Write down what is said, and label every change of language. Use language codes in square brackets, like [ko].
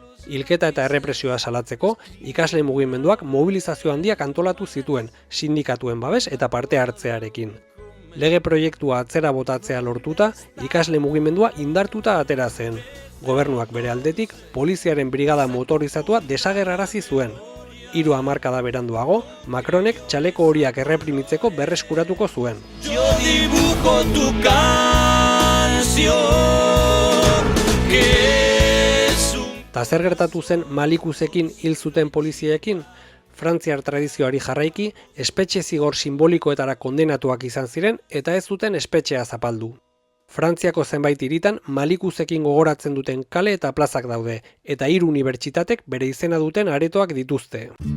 [eu] Hilketa eta errepresioa salatzeko, ikasle mugimenduak mobilizazio handiak antolatu zituen, sindikatuen babes eta parte hartzearekin. Lege proiektua atzera botatzea lortuta, ikasle mugimendua indartuta atera zen. Gobernuak bere aldetik, poliziaren brigada motorizatua desagerrarazi zuen. 3 hamarkada beranduago, Macronek txaleko horiak erreprimitzeko berreskuratuko zuen. [es] Yo dibujo tu canción, que es un... [eu] Ta zer gertatu zen Malikuzekin hil zuten poliziekin? Frantziar tradizioari jarraiki, espetxe zigor simbolikoetara kondenatuak izan ziren eta ez zuten espetxea zapaldu. Frantziako zenbait hiritan Malikuzekin gogoratzen duten kale eta plazak daude, eta 3 unibertsitatek bere izena duten aretoak dituzte.